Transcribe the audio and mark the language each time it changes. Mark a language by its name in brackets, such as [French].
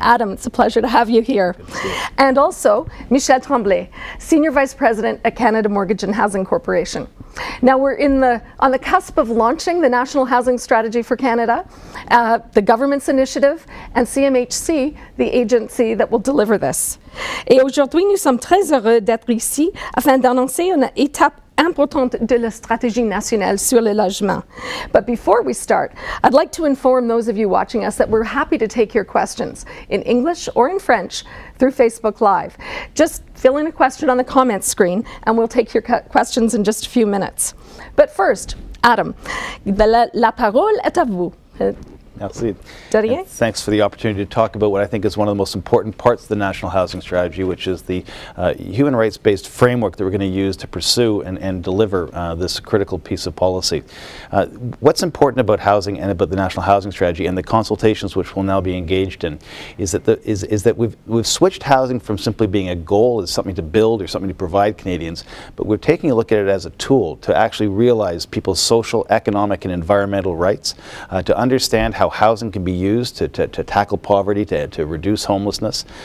[English] Adam, it's a pleasure to have you here. And also Michel Tremblay, Senior Vice President at Canada Mortgage and Housing Corporation. Now we're on the cusp of launching the National Housing Strategy for Canada, the government's initiative, and CMHC, the agency that will deliver this. [French] Et aujourd'hui, nous sommes très heureux d'être ici afin d'annoncer une étape importante de la Stratégie Nationale sur le Logement. [English] But before we start, I'd like to inform those of you watching us that we're happy to take your questions in English or in French through Facebook Live. Just fill in a question on the comments screen and we'll take your questions in just a few minutes. But first, [French] Adam, la parole est à vous. Merci. [English] Thanks for the opportunity to talk about what I think is one of the most important parts of the National Housing Strategy, which is the human rights-based framework that we're going to use to pursue and deliver this critical piece of policy. What's important about housing and about the National Housing Strategy and the consultations which we'll now be engaged in is that we've switched housing from simply being a goal, as something to build or something to provide Canadians, but we're taking a look at it as a tool to actually realize people's social, economic and environmental rights, to understand how housing can be used to tackle poverty, to reduce homelessness.